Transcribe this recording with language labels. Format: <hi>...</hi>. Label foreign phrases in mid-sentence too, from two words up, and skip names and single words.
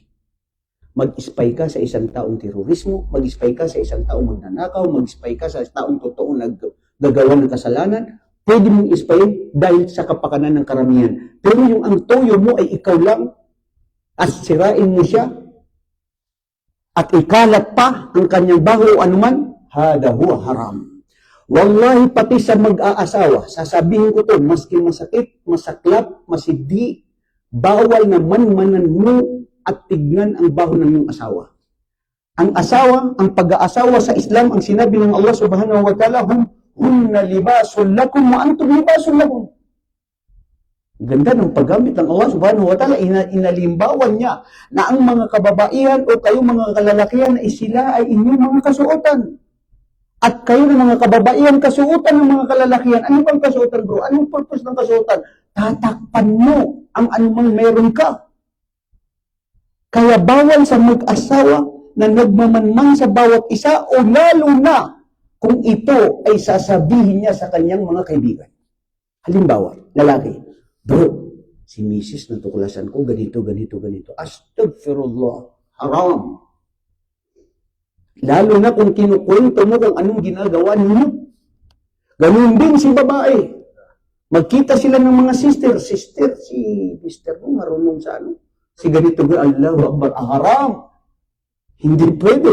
<tl>Mag-spy ka sa isang taong terorismo, mag-spy ka sa isang taong magnanakaw, mag-spy ka sa taong totoo naggagawa ng kasalanan, pwede mong spy dahil sa kapakanan ng karamihan. Pero yung ang toyo mo ay ikaw lang, at sirain mo siya, at ikalat pa ang kanyang baho o anuman,</tl> <ar>هذا هو حرام.</ar> <tl>Wallahi, pati sa mag-aasawa, sasabihin ko to, maski masakit, masaklap, masidi, bawal na manmanan mo at tignan ang baho ng iyong asawa. Ang asawa, ang pag-aasawa sa Islam, ang sinabi ng</tl> <ar>الله سبحانه وتعالى, هن لباس لكم وأنتم لباس لكم.</ar> <tl>Ganda ng paggamit ng</tl> <ar>الله سبحانه وتعالى,</ar> <tl>inalimbawan niya na ang mga kababaihan o kayong mga kalalakihan ay sila ay inyong mga kasuotan. At kayo ng mga kababaihan, kasuotan ng mga kalalakihan. Ano bang kasuotan, bro? Anong purpose ng kasuotan? Tatakpan mo ang anumang meron ka. Kaya bawal sa mag-asawa na nagmamanman sa bawat isa o lalo na kung ito ay sasabihin niya sa kanyang mga kaibigan. Halimbawa, lalaki, bro, si misis natuklasan ko ganito, ganito, ganito.</tl> <ar>أستغفر الله حرام.</ar> <tl>Lalo na kung kinukwento mo kung anong ginagawa ninyo. Ganun din si babae. Magkita sila ng mga sister. Sister, si mister mo marunong sa ano? Si ganito,</tl> <ar>الله أكبر حرام.</ar> <tl>Hindi pwede.</tl>